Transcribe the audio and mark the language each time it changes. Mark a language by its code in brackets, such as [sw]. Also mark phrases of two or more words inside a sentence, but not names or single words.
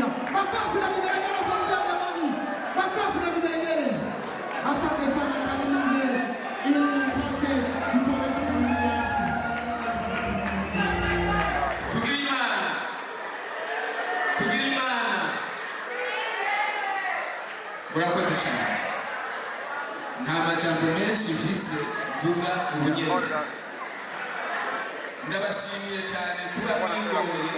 [sw] Makofi na vigelegele kwa mzee jamani, makofi na vigelegele. Asante sana, karibu mzee ili mpate kutuonesha familia. [rn] Murakoze cyane nta majambo menshi mvise vuga ubugeni ndabashimiye cyane kuri